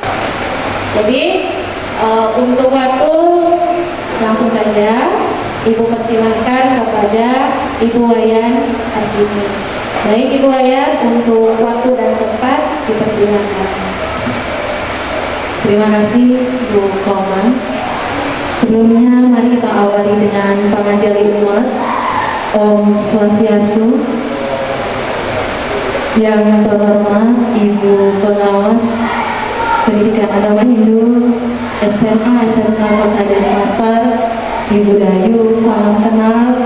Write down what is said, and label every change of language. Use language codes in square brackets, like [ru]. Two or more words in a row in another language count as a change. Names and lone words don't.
[id] Jadi untuk waktu langsung saja Ibu persilahkan kepada Ibu Wayan Arsini. Baik Ibu Wayan, untuk waktu dan tempat dipersilakan. Terima kasih Bu Komang. Sebelumnya mari kita awali dengan panganjali umat. [sa] Om Swastiastu. [id] Yang terhormat Ibu Pengawas Pendidikan Agama Hindu SMA SMK Kota Denpasar, Ibu Dayu, salam kenal.